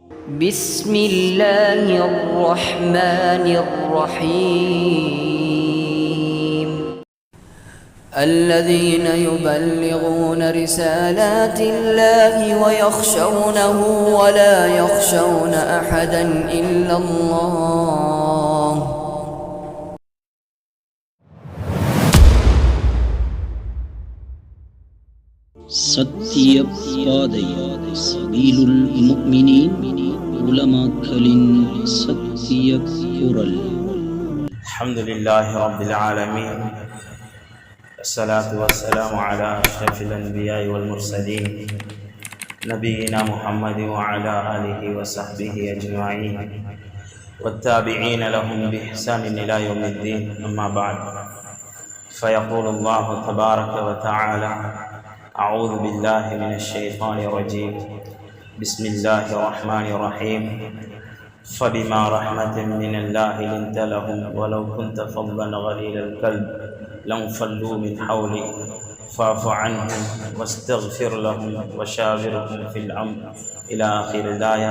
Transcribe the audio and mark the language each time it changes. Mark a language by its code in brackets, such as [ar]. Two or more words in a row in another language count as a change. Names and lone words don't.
[ar] بسم الله الرحمن الرحيم الذين يبلغون رسالات الله ويخشونه ولا يخشون أحدا إلا الله [ta] சத்திய பாதை சபீலுல் முஃமினீன் உலமாக்களின் சத்திய குரல். [ar] الحمد لله رب العالمين والصلاة والسلام على أشرف الأنبياء والمرسلين نبينا محمد وعلى آله وصحبه أجمعين والتابعين لهم بإحسان إلى يوم الدين. أما بعد. فيقول الله تبارك وتعالى: أعوذ بالله من الشيطان الرجيم. بسم الله الرحمن الرحيم. فبما رحمة من الله لنت لهم ولو كنت فظا غليظ القلب لانفضوا من حولك فاعف عنهم واستغفر لهم وشاورهم في الأمر إلى آخر الآية.